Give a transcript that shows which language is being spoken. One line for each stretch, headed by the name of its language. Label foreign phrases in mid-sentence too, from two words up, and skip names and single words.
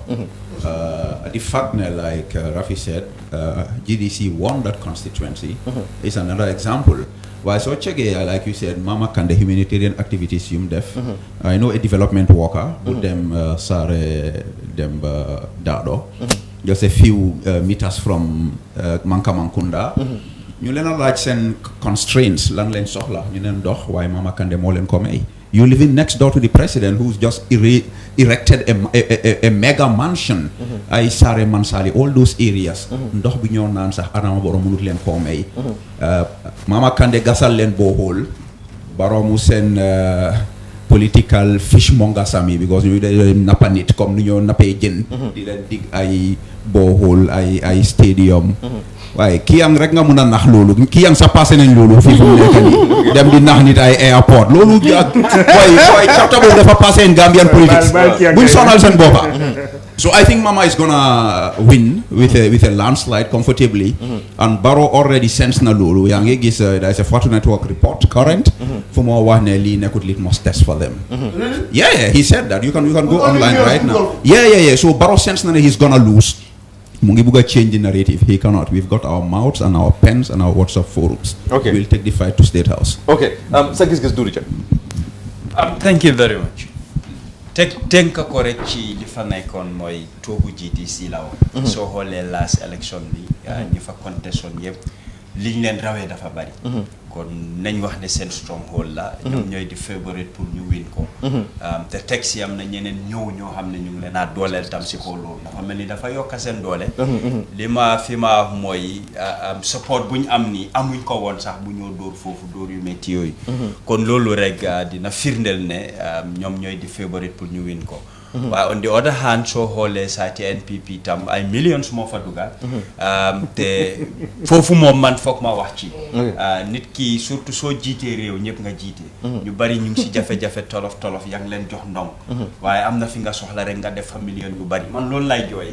English: The fact, like Rafi said, GDC won that constituency is another example. Why so check like you said, Mama Kande humanitarian activities def. I know a development worker with them Sare them Dado. Just a few meters from Mankamankunda.
Wolof: ñu leen a laaj seen constraints lan leen soxla ñu leen dox waaye Mama Kandeh moo leen ko may
English: You living next door to the president who's just erected a mega mansion.
Wolof: Ay Sare Mansali,
English: all those areas.
Wolof: Ndox bi ñoo naan sax Adama Barrow mënut leen koo may. Mama Kandeh gasal leen borehole. Barrow mu seen
English: political fishmonger
Wolof: sami because ñu dañu nappa nit comme ni ñoo nappee jën. Di leen dig ay borehole ay stadium. waaye kii yang rek nga mun a nax loolu kii yang sa passé nañ loolu fii mu nekk nii dem di nax nit ay airport loolu ak booy chapter boobu dafa passé
English: in Gambian politics
Wolof: buñ sonal seen boppa
English: so I think Mama is gonna win with a landslide comfortably and Barrow already sense
Wolof: na loolu yaa ngi gis
English: there is a Fortune Network report current
Wolof: fu moo wax ne lii nekkut
English: litmus test for them yeah he said that you can go online right now yeah so Barrow sense
Wolof: na ne
English: he's gonna lose
Wolof: Mungi buga
English: change the narrative. He cannot. We've got our mouths and our pens and our WhatsApp forums. Okay. We'll take the fight to State House. Okay. Giss Giss do Richard. Thank you very much.
Wolof: Tenka correct ci li fa nekkoon mooy toogu GDC la woon. soo xoolee last election bi ñi fa contestation yëpp liñ leen rawee dafa bari. kon nañ wax ne seen stronghold la. ñoom ñooy di favorite pour ñu win ko. te teg si am na ñeneen ñoo xam ne ñu ngi leen a dooleel tam si ko loolu dafa mel ni dafa yokk seen doole. li ma fi ma wax mooy support bu ñu am nii amuñ ko woon sax bu ñoo dóor foofu dóor yu métti yooyu. kon loolu rek dina firndeel ne ñoom ñooy di favorite pour ñu win ko. waaye
English: on the other hand
Wolof: soo xoolee saa ci NPP tam ay millions moo fa dugal. te foofu moom man foog ma wax ci. nit ki surtout soo jiitee réew ñëpp nga jiite. ñu bari ñu ngi si jafe-jafe tolof yaa ngi leen jox ndong. waaye am na fi nga soxla rek nga def fa million yu bari man loolu lay jooy.